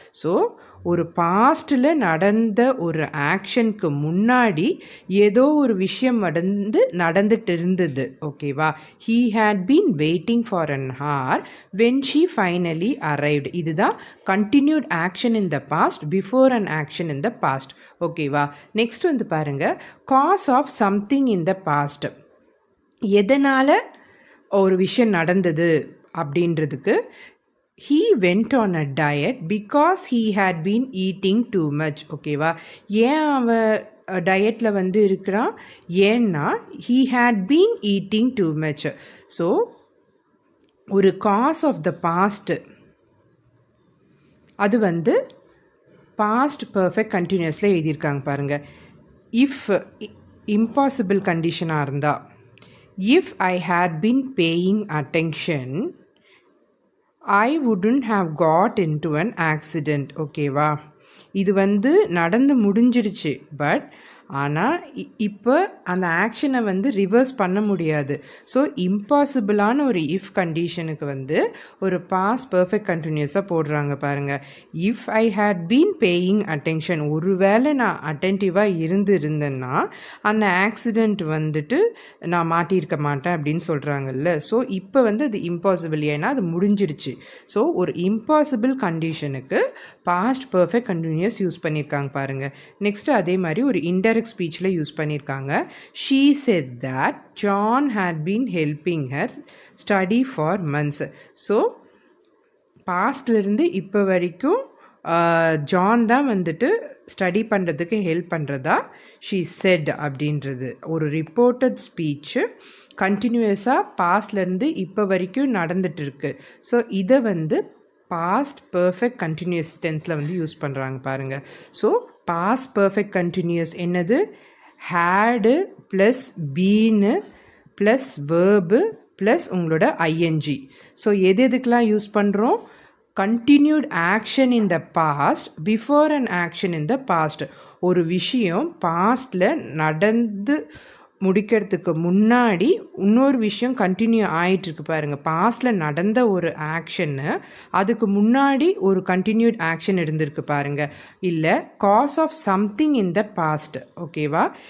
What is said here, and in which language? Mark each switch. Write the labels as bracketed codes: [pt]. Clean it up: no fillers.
[ta] So ஒரு பாஸ்ட்டில் நடந்த ஒரு ஆக்ஷனுக்கு முன்னாடி ஏதோ ஒரு விஷயம் நடந்துட்டு இருந்தது. ஓகேவா? [en] He had been waiting for an hour when she finally arrived. [ta] இதுதான் [en] Continued action in the past before an action in the past. [ta] ஓகேவா? [en] next [ta] வந்து பாருங்கள், [en] Cause of something in the past. [ta] எதனால் ஒரு விஷயம் நடந்தது அப்படின்றதுக்கு, [en] he went on a diet because he had been eating too much. [ta] ஓகேவா? ஏன் அவன் டயட்டில் வந்து இருக்கிறான்? ஏன்னா [en] he had been eating too much. [ta] So ஒரு காஸ் ஆஃப் த பாஸ்ட், அது வந்து பாஸ்ட் பர்ஃபெக்ட் கண்டினியூஸில் எழுதியிருக்காங்க பாருங்கள். [en] if impossible [ta] கண்டிஷனாக இருந்தால், [en] If I had been paying attention I wouldn't have got into an accident. [ta] ஓகேவா? இது வந்து நடந்து முடிஞ்சிருச்சு. பட் ஆனால் இப்போ அந்த ஆக்ஷனை வந்து ரிவர்ஸ் பண்ண முடியாது. ஸோ இம்பாசிபிளான ஒரு இஃப் கண்டிஷனுக்கு வந்து ஒரு பாஸ்ட் பர்ஃபெக்ட் கண்டினியூஸாக போடுறாங்க பாருங்கள். [en] if I had been paying attention, [ta] ஒருவேளை நான் அட்டென்டிவாக இருந்தேன்னா அந்த ஆக்சிடெண்ட் வந்துட்டு நான் மாட்டியிருக்க மாட்டேன் அப்படின்னு சொல்கிறாங்கல்ல. ஸோ இப்போ வந்து அது இம்பாசிபிள், ஏன்னா அது முடிஞ்சிருச்சு. ஸோ ஒரு இம்பாசிபிள் கண்டிஷனுக்கு பாஸ்ட் பர்ஃபெக்ட் கண்டினியூஸ் யூஸ் பண்ணியிருக்காங்க பாருங்கள். நெக்ஸ்ட்டு அதே மாதிரி ஒரு இன்டைரக்ட் ஸ்பீச்சில் யூஸ் பண்ணியிருக்காங்க. [en] She said that John had been helping her study for months. [ta] So பாஸ்ட்லேருந்து இப்போ வரைக்கும் ஜான் தான் வந்துட்டு ஸ்டடி பண்ணுறதுக்கு ஹெல்ப் பண்ணுறதா ஷீ செட் அப்படின்றது. ஒரு ரிப்போர்ட்டட் ஸ்பீச்சு கண்டினியூஸாக பாஸ்ட்லேருந்து இப்போ வரைக்கும் நடந்துகிட்ருக்கு. ஸோ இதை வந்து பாஸ்ட் பர்ஃபெக்ட் கண்டினியூஸ் டென்ஸில் வந்து யூஸ் பண்ணுறாங்க பாருங்கள். ஸோ பாஸ்ட் பர்ஃபெக்ட் கண்டினியூஸ் என்னது? Had plus bean plus verb plus உங்களோட ஐஎன்ஜி. ஸோ எதுக்கெலாம் யூஸ் பண்ணுறோம்? [en] continued action in the past before an action in the past. [ta] ஒரு விஷயம் பாஸ்டில் நடந்து முடிக்கிறதுக்கு முன்னாடி இன்னொரு விஷயம் கண்டினியூ ஆகிட்டுருக்கு பாருங்கள். பாஸ்டில் நடந்த ஒரு ஆக்ஷன்னு அதுக்கு முன்னாடி ஒரு கண்டினியூட் ஆக்ஷன் இருந்திருக்கு பாருங்கள். இல்லை [en] cause of something in the past, [ta] ஓகேவா?